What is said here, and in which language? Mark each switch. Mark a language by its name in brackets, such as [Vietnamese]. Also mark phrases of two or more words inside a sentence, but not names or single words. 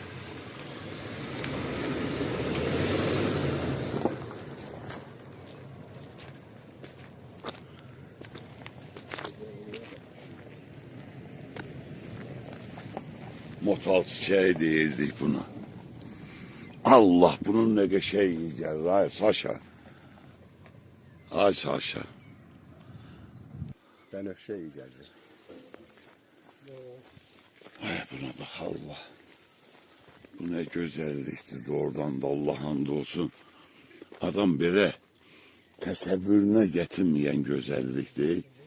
[Azerbaijani] Motal çiçeği deyirdik buna. Allah bunun ne qəşəng iyi gəlir. Ay Saşa. Ay Saşa. [Turkish] Benefşe iyi geldi. Ay buna bak Allah. Bu ne güzellikti doğrudan da Allah hamdolsun. Adam böyle təsəvvürünə getirmeyen güzellik değil.